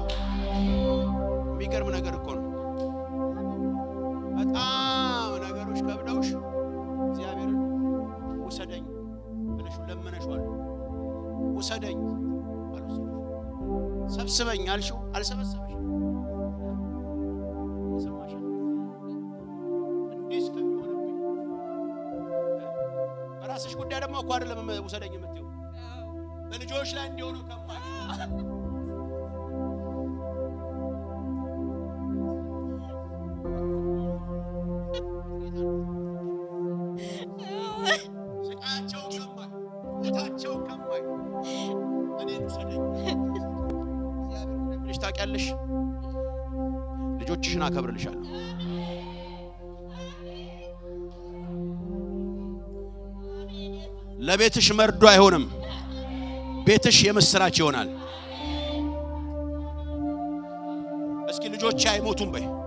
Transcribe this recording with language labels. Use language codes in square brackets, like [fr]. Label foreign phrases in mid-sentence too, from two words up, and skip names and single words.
[am] የሚገርም ነገር እኮ ነው። በጣም ነገሮች ከብደውሽ እግዚአብሔርን ውሰደኝ ብለሽ ለመነሽዋል። ውሰደኝ አልወሰደሽ። ሰብስበኝ አልሽው፣ አልሰበሰበሽ። ሰማሽ? እንዴስ ከሚሆንብኝ በራስሽ ጉዳይ ደግሞ እኮ አይደለም ውሰደኝ የምትይው፣ በልጆች ላይ እንዲሆኑ ከማይ ስቃቸው ከማይ ሞታቸው ከማይ እኔ ውሰደኝ። እግዚአብሔር እንደምልሽ ታውቂያለሽ። ልጆችሽን አከብርልሻለሁ። ለቤትሽ መርዶ አይሆንም። ቤትሽ የምስራች ይሆናል። እስኪ ልጆች አይሞቱም በይ።